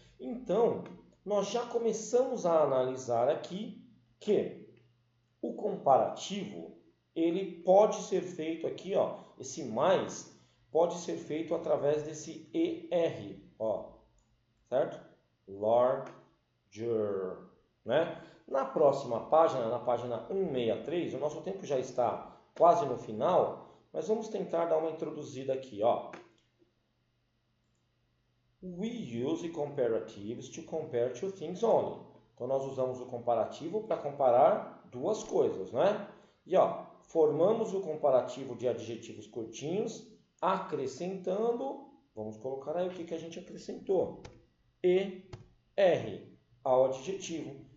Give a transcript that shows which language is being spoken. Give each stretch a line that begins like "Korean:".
Portuguese: Então, nós já começamos a analisar aqui que o comparativo, ele pode ser feito aqui, ó, esse mais pode ser feito através desse ER, ó, certo? Larger, né? Na próxima página, na página 163, o nosso tempo já está quase no final, mas vamos tentar dar uma introduzida aqui, ó.
English: We use comparatives to compare two things only.
Portuguese: Então, nós usamos o comparativo para comparar duas coisas, né? E, ó, formamos o comparativo de adjetivos curtinhos, acrescentando, vamos colocar aí o que a gente acrescentou. ER ao adjetivo.